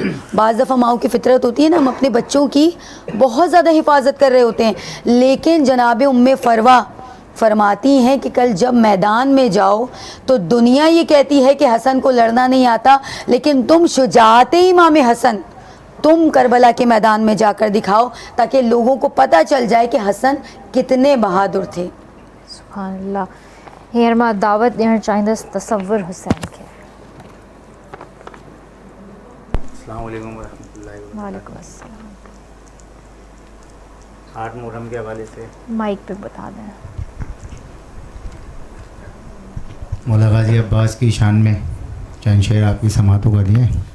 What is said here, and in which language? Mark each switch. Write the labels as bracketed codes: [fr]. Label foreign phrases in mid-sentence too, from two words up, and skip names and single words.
[ur] بعض دفعہ ماؤں کی فطرت ہوتی ہے نا، ہم اپنے بچوں کی بہت زیادہ حفاظت کر رہے ہوتے ہیں، لیکن جناب ام فروہ فرماتی ہیں کہ کل جب میدان میں جاؤ تو دنیا یہ کہتی ہے کہ حسن کو لڑنا نہیں آتا، لیکن تم شجاعت امام حسن تم کربلا کے میدان میں جا کر دکھاؤ تاکہ لوگوں کو پتہ چل جائے کہ حسن کتنے بہادر تھے. [ar] سبحان اللہ. [sd] ہیر ماں دعوت ॾियणु चाहींदसि تصور حسین खे. [ar] السلام علیکم ورحمۃ اللہ وبرکاتہ. وعلیکم السلام. [ur] 8 محرم کے حوالے سے مائک پہ بتا دیں. مولا غازی عباس کی شان میں چند شعر آپ کی سماعتوں کا دیے.